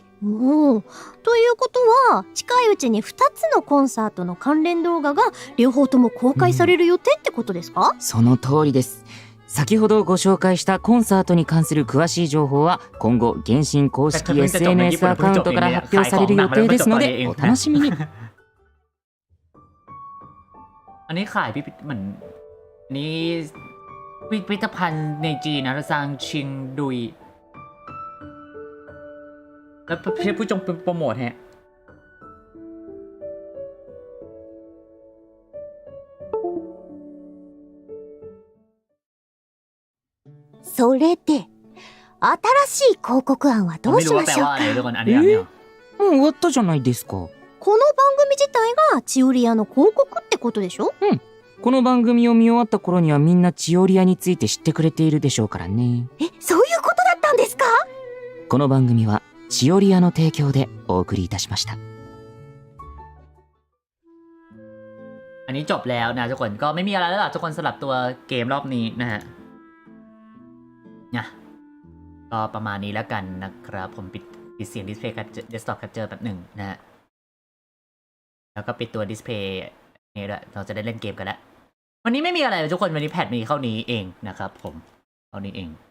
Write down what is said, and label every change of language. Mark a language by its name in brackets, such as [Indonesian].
[Japanese] おー、ということは近いうちに2つのコンサートの関連動画が両方とも公開される予定ってことですか？その通りです。先ほどご紹介したコンサートに関する詳しい情報は今後原神公式 SNS アカウントから発表される予定ですのでお楽しみに。 [Thai] อันนี้ขายเหมือนนี้พิพิธภัณฑ์ในจีนนะซางชิงดุยแล้วผู้จงโปรโมทฮะ [Japanese] それで新しい広告案はどうしましょうか？もう終わったじゃないですか。この番組自体がチオリアの広告ってことでしょ？うん。この番組を見終わった頃にはみんなチオリアについて知ってくれているでしょうからね。そういうことだったんですか？この番組はチオリアの提供でお送りいたしました。 [Thai] อันนี้จบแล้วนะทุกคนก็ไม่มีอะไรแล้วล่ะทุกคนสำหรับตัวเกมรอบนี้นะฮะก็ประมาณนี้แล้วกันนะครับผมปิดเสียงดิสเพย์กับเดสก์ท็อปแคปเจอร์แป๊บหนึ่งนะฮะแล้วก็ปิดตัวดิสเพย์นี่ด้วยเราจะได้เล่นเกมกันแล้ววันนี้ไม่มีอะไรทุกคนวันนี้แพทมีเข้านี้เองนะครับผมเข้านี้เอง